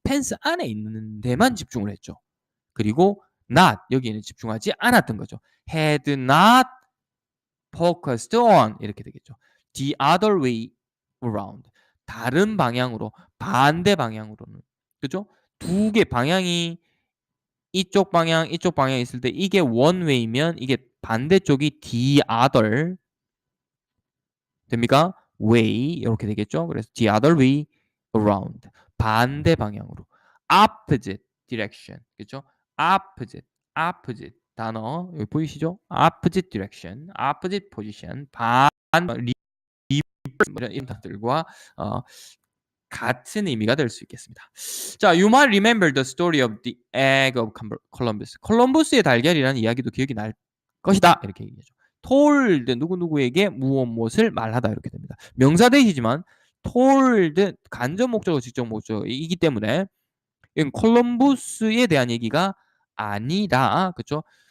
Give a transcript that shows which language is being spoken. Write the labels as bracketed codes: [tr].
[ko] 펜스 안에 있는 데만 집중을 했죠. 그리고 not 여기에는 집중하지 않았던 거죠. [en] had not focused on [ko] 이렇게 되겠죠. [en] The other way around. [ko] 다른 방향으로, 반대 방향으로는. 그죠? 두 개 방향이 이쪽 방향, 이쪽 방향이 있을 때 이게 [en] one way [ko] 면 이게 반대쪽이 the other 됩니까? way 이렇게 되겠죠? 그래서 [en] the other way around. [ko] 반대 방향으로. [en] opposite direction. [ko] 그죠? opposite. opposite 단어 여기 보이시죠? [en] opposite direction, opposite position, [ko] 이런 단어들과 같은 의미가 될 수 있겠습니다. [en] 자, you might remember the story of the egg of Columbus. [ko] 콜럼버스의 달걀이라는 이야기도 기억이 날 것이다. 이렇게 얘기하죠. told 누구누구에게 무엇을 말하다 이렇게 됩니다. 명사 대시지만 told 간접 목적어, 직접 목적어이기 때문에 이건 콜럼버스에 대한 얘기가 아니다. 그렇죠?